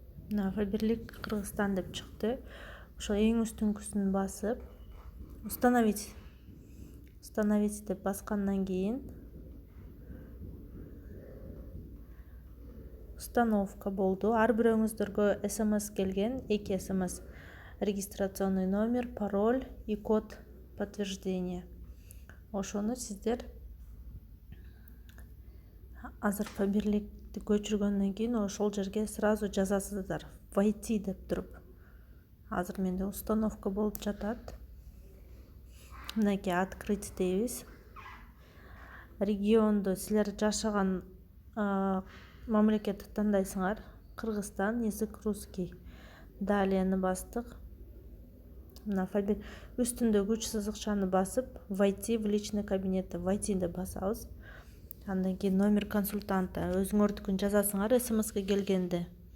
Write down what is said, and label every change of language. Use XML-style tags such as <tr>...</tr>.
<ky>Мына Фаберлик Кыргызстан деп чыкты. Ошо эң үстүнкүсүн басып установить деп баскандан кийин установка болду. Ар бирөөңүздөргө SMS келген, 2 SMS.</ky> <ru>Регистрационный номер, пароль и код подтверждения.</ru> <ky>Ошону сиздер азыр Фаберликти көчүргөндөн кийин ошол жерге</ky> <ru>сразу</ru> <ky>жазасыздар.</ky> <ru>Войти</ru> <ky>деп туруп. Азыр менде установка болуп жатат. Мынакей</ky> <ru>открыть</ru> <ky>дейбиз. Регионду силер жашаган мамлекетти тандайсыңар. Кыргызстан,</ky> <ru>язык русский. Далее</ru> <ky>бастык. Мына үстүндөгү 3 сызыкчаны басып,</ky> <ru>войти в личный кабинет. Войти</ru> <ky>деп басабыз. Андан кийин</ky> <ru>номер консультанта</ru> <ky>өзүңөрдүкүн жазасыңар СМСке келгенде.</ky>